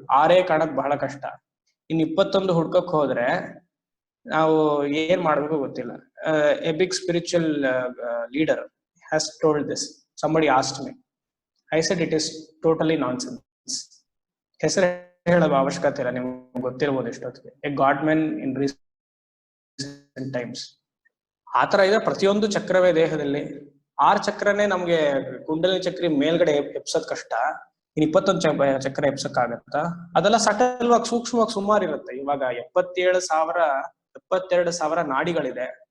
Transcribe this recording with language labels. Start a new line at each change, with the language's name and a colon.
Kannada: 6 ಕಾಣಕ್ ಬಹಳ ಕಷ್ಟ. ಇನ್ 21 ಹುಡ್ಕಕ್ ಹೋದ್ರೆ ನಾವು ಏನ್ ಮಾಡ್ಬೇಕು ಗೊತ್ತಿಲ್ಲ.
English: A big spiritual leader has told this. somebody asked me. I said it is totally nonsense.
Kannada: ಹೆಸರು ಹೇಳೋ ಅವಶ್ಯಕತೆ ಇಲ್ಲ, ನಿಮ್ಗೆ ಗೊತ್ತಿರ್ಬೋದು ಎಷ್ಟೊತ್ತಿಗೆ.
English: A god man in recent times.
Kannada: ಆತರ ಇದೆ. ಪ್ರತಿಯೊಂದು ಚಕ್ರವೇ ದೇಹದಲ್ಲಿ. 6 ಚಕ್ರನೇ ನಮ್ಗೆ ಕುಂಡಲಿ ಚಕ್ರಿ ಮೇಲ್ಗಡೆ ಎಪ್ಸೋದ್ ಕಷ್ಟ. ಇನ್ 21 ಚಕ್ರ ಎಪ್ಸಕ್ ಆಗತ್ತ? ಅದೆಲ್ಲ ಸಟಲ್ವಾಗಿ ಸೂಕ್ಷ್ಮವಾಗಿ ಸುಮಾರು ಇರುತ್ತೆ. ಇವಾಗ 72,000 ನಾಡಿಗಳಿದೆ.